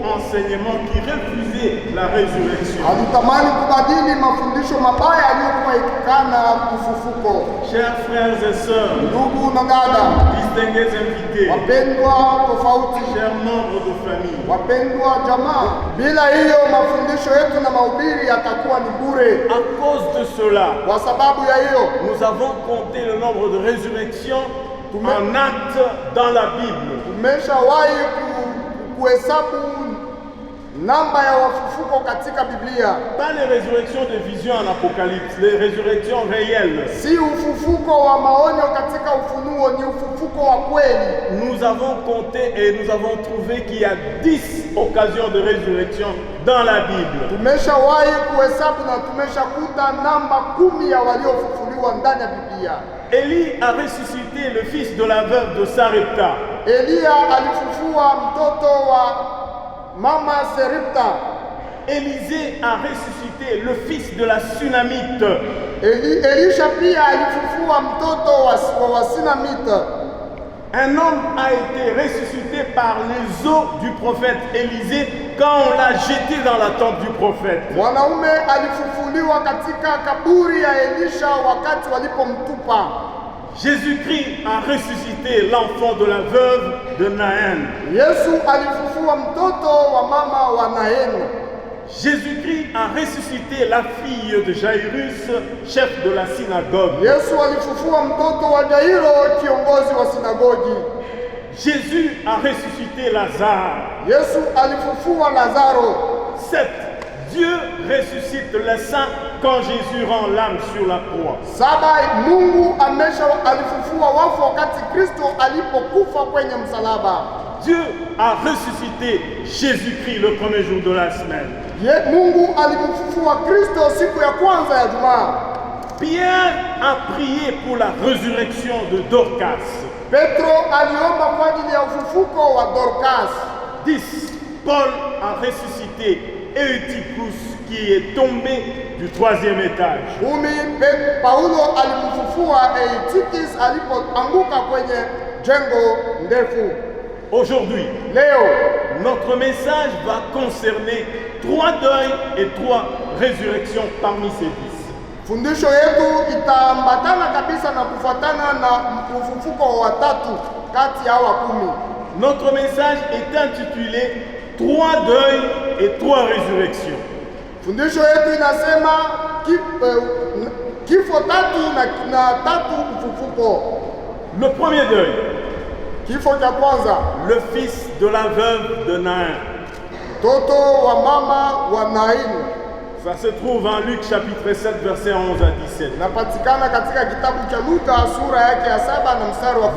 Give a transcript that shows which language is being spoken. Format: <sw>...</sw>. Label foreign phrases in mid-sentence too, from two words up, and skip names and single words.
<fr>enseignements qui refusaient la résurrection.</fr> <sw>Alitamani kubadili mafundisho mabaya yaliyokuwa ikikana ufufuko.</sw> <fr>Chers frères et sœurs,</fr> <sw>Ndugu na dada,</sw> <fr>distingués invités,</fr> <sw>wapendwa tofauti,</sw> <fr>chers membres de famille,</fr> <sw>wapendwa jamaa, bila hiyo mafundisho yetu na mahubiri yatakuwa ni bure.</sw> <fr>à cause de cela,</fr> <sw>Kwa sababu ya hiyo</sw> <fr>nous avons compté le nombre de résurrections en actes dans la Bible.</fr> <sw>tumeshawahi kuhesabu namba ya wafufuko katika Biblia.</sw> <fr>Pas les résurrections de vision en Apocalypse, les résurrections réelles.</fr> <sw>Si ufufuko wa maonyo katika Ufunuo, ni ufufuko wa kweli.</sw> <fr>Nous avons compté et nous avons trouvé qu'il y a 10 occasions de résurrection dans la Bible.</fr> <sw>Tumeshawahi kuhesabu na tumeshakuta namba 10 ya waliofufuliwa ndani ya Biblia.</sw> <fr>Élie a ressuscité le fils de la veuve de Sarepta.</fr> <sw>Elia alifufua mtoto wa mama Serepta.</sw> <fr>Élisée a ressuscité le fils de la Sunamite.</fr> <sw>Elisha pia alifufua mtoto wa Sinamite.</sw> <fr>Un homme a été ressuscité par les os du prophète Élisée quand on l'a jeté dans la tente du prophète.</fr> <sw>Mwanaume alifufuliwa katika kaburi ya Elisha wakati walipomtupa.</sw> <fr>Jésus-Christ a ressuscité l'enfant de la veuve de Naïn.</fr> <sw>Yesu alifufua mtoto wa mama wa Nain.</sw> <fr>Jésus-Christ a ressuscité la fille de Jairus, chef de la synagogue.</fr> <sw>Yesu alifufua mtoto wa Jairo, kiongozi wa sinagogi.</sw> <fr>Jésus a ressuscité Lazare.</fr> <sw>Yesu alifufua Lazaro.</sw> <fr>7. Dieu ressuscite les saints quand Jésus rend l'âme sur la croix. 7.</fr> <sw>Mungu alifufua wafu wakati Kristo alipokufa kwenye msalaba.</sw> <fr>Dieu a ressuscité Jésus-Christ le premier jour de la semaine.</fr> <sw>Mungu alimfufua Kristo siku ya kwanza ya Jumaa.</sw> <fr>Pierre a prié pour la résurrection de Dorcas.</fr> <sw>Petro aliomba kwa ajili ya ufufuko wa Dorcas.</sw> <fr>10. Paul a ressuscité Eutychus qui est tombé du 3e étage. 10.</fr> <sw>Paulo alimfufua Eutychus alipoanguka kwenye jengo ndefu.</sw> <fr>Aujourd'hui,</fr> <sw>Leo</sw> <fr>notre message va concerner 3 deuils et 3 résurrections parmi ces 10.</fr> <sw>fundisho yetu itaambatana kabisa na kufuatana na ufufuko wa 3 kati ya hawa 10.</sw> <fr>Notre message est intitulé 3 deuils et 3 résurrections.</fr> <sw>Fundisho yetu inasema kifo 3 na 3 ufufuko.</sw> <fr>Le premier deuil,</fr> <sw>Kifo cha kwanza,</sw> <fr>le fils de la veuve de Naïn.</fr> <sw>mtoto wa mama wa Nain.</sw> <fr>Ça se trouve en Luc chapitre 7 verset 11 à 17.</fr> <sw>Napatikana katika kitabu cha Luka sura yake ya 7 na mstari wa 17.</sw>